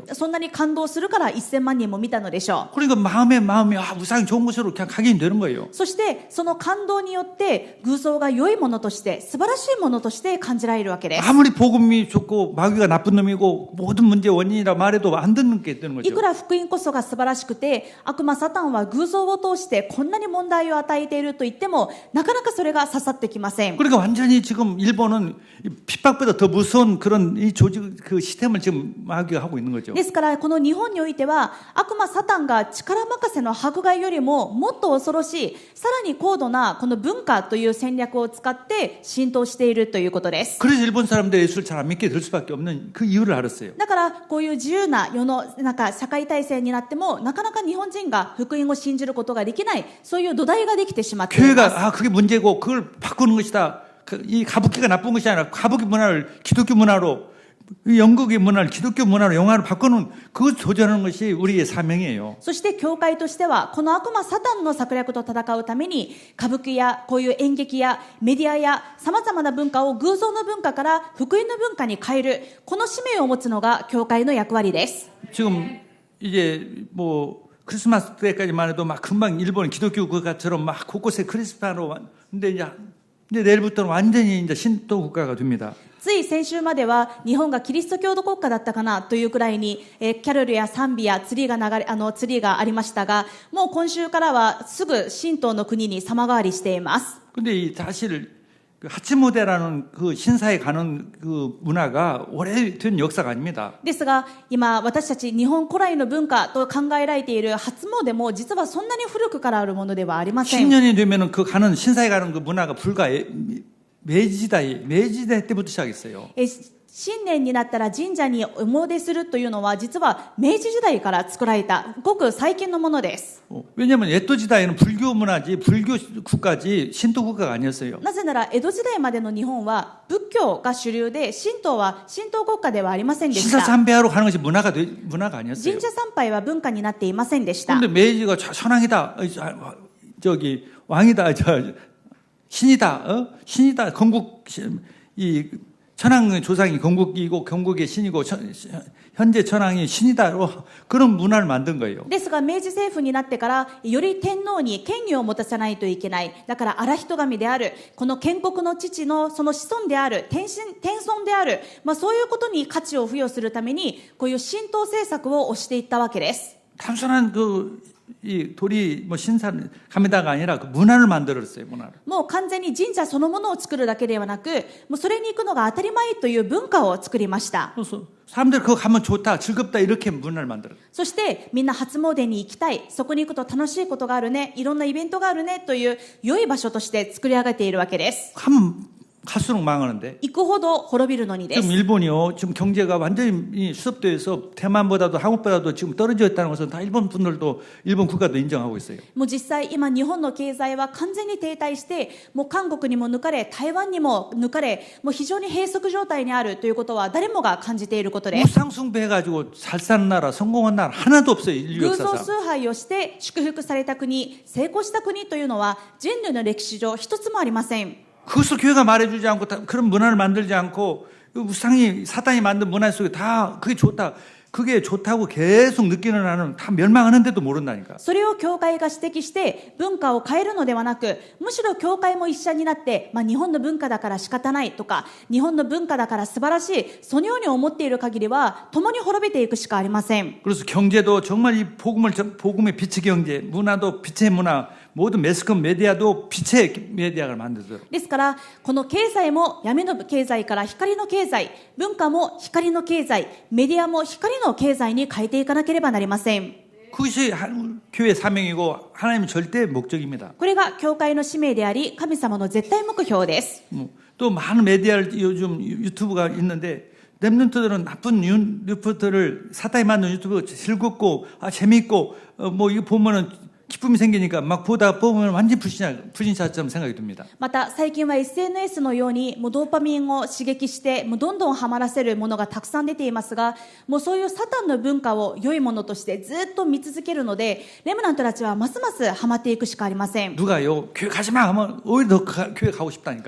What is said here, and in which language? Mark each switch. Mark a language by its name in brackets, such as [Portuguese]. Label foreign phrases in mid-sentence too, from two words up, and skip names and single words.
[Japanese] そんなに感動するから1000万人も見たのでしょう。 [Korean] 그러니까 마음에 우상이 좋은 것으로 그냥 각인이 되는 거예요. [Japanese] そしてその感動によって偶像が良いものとして素晴らしいものとして感じられるわけです。 [Korean] 아무리 복음이 좋고 마귀가 나쁜 놈이고 모든 문제의 원인이라 말해도 안 듣는 게 되는 [Japanese] い [Korean] 거죠. [Japanese] くら福音こそが素晴らしくて悪魔サタンは偶像を通してこんなに問題を与えていると言ってもなかなかそれが刺さってきません。 [Korean] 그러니까 완전히 지금 일본은 핍박보다 더 무서운 그런 이 조직 그 시스템을 지금 마귀가 하고 있는 거죠. [Japanese] ですからこの日本においては悪魔サタンが力任せの迫害よりももっと恐ろしいさらに高度なこの文化という戦略を使って浸透しているということです。 [Korean] 그래서 일본 사람들이 예수를 잘 안 믿게 될 수밖에 없는 그 이유를 알았어요. [Japanese] だからこういう自由な世の中社会体制になってもなかなか日本人が福音を信じることができないそういう土台ができてしまっています。 [Korean] 교회가 그게 문제고 그걸 바꾸는 것이다. 이 가부키가 나쁜 것이 아니라 가부키 문화를 기독교 문화로 영국의 문화를 기독교 문화로 영화로 바꾸는 그 도전하는 것이 우리의 사명이에요. [Japanese] そして教会としてはこの悪魔サタンの策略と戦うために歌舞伎やこういう演劇やメディアや様々な文化を偶像の文化から福音の文化に変えるこの使命を持つのが教会の役割です。 [Korean] 지금 이제 뭐 크리스마스 때까지만 해도 막 금방 일본 기독교 국가처럼 막 곳곳에 크리스마스로 근데 이제 내일부터는 완전히 이제 신도 국가가 됩니다. [Japanese] つい先週までは日本がキリスト教徒国家だったかなというくらいに、キャロルや賛美やツリーがありましたが、もう今週からはすぐ神道の国に様変わりしています。 [Korean] 근데 이 사실 그 하치모데라는 그 신사에 가는 그 문화가 오래된 역사가 아닙니다. [Japanese] ですが今私たち日本古来の文化と考えられている初詣も実はそんなに古くからあるものではありません。 [Korean] 10년이 되면은 그 가는 신사에 가는 그 문화가 불과 明治時代 때부터 시작했어요. [Japanese] 新年になったら神社にお詣するというのは実は明治時代から作られたごく最近のものです。 [Korean] 왜냐하면 에토지다에는 불교 문화지 불교 국가지 신도 국가가 아니었어요. [Japanese] なぜなら江戸時代までの日本は仏教が主流で神道は神道国家ではありませんでし [Korean] 신사 [Japanese] た。 [Korean] 参拝하러 가는 것이 문화가 아니었어요. [Japanese] 神社参拝は文化になっていませんでした。 [Korean] 그런데 메이지가 천황이다, 저기 왕이다, 신이다, 신이다. 건국 이 천황 조상이 건국이고 건국의 신이고 현재 천황이 신이다. 그런 문화를 만든 거예요. [Japanese] ですが明治政府になってからより天皇に権威を持たせないといけない。だから荒人神であるこの建国の父のその子孫である天孫である、そういうことに価値を付与するためにこういう神道政策を推していったわけです。 [Korean] 단순한 이 돌이 신사 가미다가 아니라 그 문화를 만들었어요. 문화를. [Japanese] もう完全に神社そのものを作るだけではなくもうそれに行くのが当たり前という文化を作りました。 [Korean] 그래서 사람들이 그거 가면 좋다, 즐겁다 이렇게 문화를 만들었어요. [Japanese] そしてみんな初詣に行きたい、そこに行くと楽しいことがあるね、いろんなイベントがあるねという良い場所として作り上げているわけです。 [Korean] 가면 갈수록 망하는데. [Japanese] 行くほど滅びるのにです。 [Korean] 지금 일본이요, 지금 경제가 완전히 수업돼서 대만보다도 한국보다도 지금 떨어져 있다는 것은 다 일본 분들도 일본 국가도 인정하고 있어요. [Japanese] もう実際今日本の経済は完全に停滞してもう韓国にも抜かれ台湾にも抜かれもう非常に閉塞状態にあるということは誰もが感じていることです。 [Korean] 우상숭배해가지고 잘 사는 나라, 성공한 나라 하나도 없어요. 인류 [Japanese] 偶像 [Korean] 역사상. [Japanese] 崇拝をして祝福された国、成功した国というのは人類の歴史上一つもありません。 [Korean] 그것을 교회가 말해주지 않고 그런 문화를 만들지 않고 우상이 사탄이 만든 문화 속에 다 그게 좋다. 그게 좋다고 계속 느끼는 나는 다 멸망하는데도 모른다니까. [Japanese] それを教会が指摘して文化を変えるのではなくむしろ教会も一緒になって、日本の文化だから仕方ないとか日本の文化だから素晴らしいそのように思っている限りは共に滅びていくしかありません。 [Korean] 그래서 경제도 정말 이 복음의 빛의 경제, 문화도 빛의 문화, 모든 매스컴 메디아도 빛의 메디아를 만들도록. [Japanese] ですからこの経済も闇の経済から光の経済、文化も光の経済、メディアも光の経済に変えていかなければなりません。 [Korean] 그것이 교회의 사명이고 하나님의 절대 목적입니다. [Japanese] これが教会の使命であり神様の絶対目標です。 [Korean] 또 많은 메디아를 요즘 유튜브가 있는데 렘넌트들은 나쁜 유튜브들을 사탄이 만든 유튜브 즐겁고 재밌고 뭐 이거 보면은 기쁨이 생기니까 막 보다 보면 완전 불신자처럼 생각이 듭니다. [Japanese] また最近は SNS のようにもうドーパミンを刺激してもうどんどんハマらせるものがたくさん出ていますが、もうそういうサタンの文化を良いものとしてずっと見続けるので、レムナントたちはますますハマっていくしかありません。 [Korean] 누가요 교회 가지 마 하면 오히려 더 교회 가고 싶다니까.